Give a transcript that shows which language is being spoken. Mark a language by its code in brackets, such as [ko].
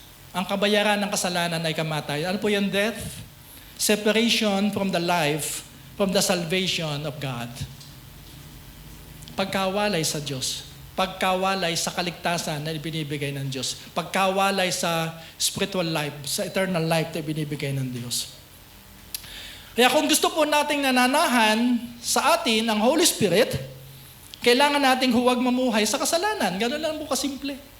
[tl] Ang kabayaran ng kasalanan ay kamatay. Ano po yung death? [en] Separation from the life, from the salvation of God. [tl] Pagkawalay sa Diyos. Pagkawalay sa kaligtasan na ibinibigay ng Diyos. Pagkawalay sa spiritual life, sa eternal life na ibinibigay ng Diyos. Kaya kung gusto po nating nananahan sa atin ang Holy Spirit, kailangan nating huwag mamuhay sa kasalanan. Ganun lang po kasimple.